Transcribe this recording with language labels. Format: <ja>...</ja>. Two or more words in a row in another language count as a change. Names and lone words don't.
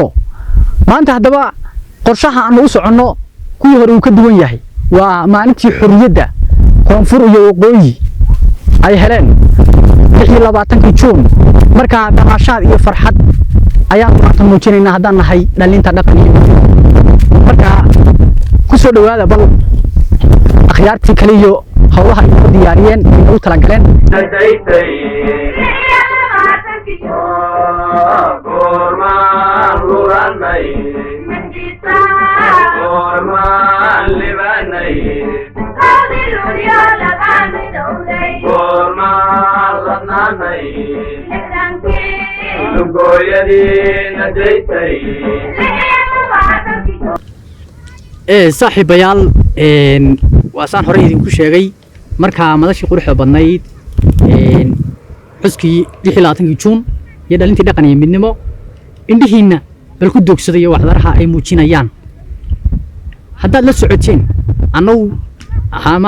<so>maanta haddaba qorshaha aan u soconno kuwii hore uu ka duwan yahay waa maalintii xurriyadda koonfur iyo waqooyi ay heleen 26 Juun marka dhaqaashaad iyo farxad ayaan maanta muujinaynaa haddaan nahay dhalinta dhaqan iyo marka ku soo dhawaada bal akhyaartii kale iyo hawlaha ay u diyaariyeen ay u tala galeen gormaan lulanay gormaan libanay gormaan lananay lugoyadina daytay saaxiibayaal waa saan horey idinku sheegay marka madashii quruxda badnayd xuskii 26 Juun iyo dhalintii dhaqan iyo midnimo indhihiina bal ku doogsaday waxdaraha ay muujinayaan haddaad la socoteen annagu ama</so>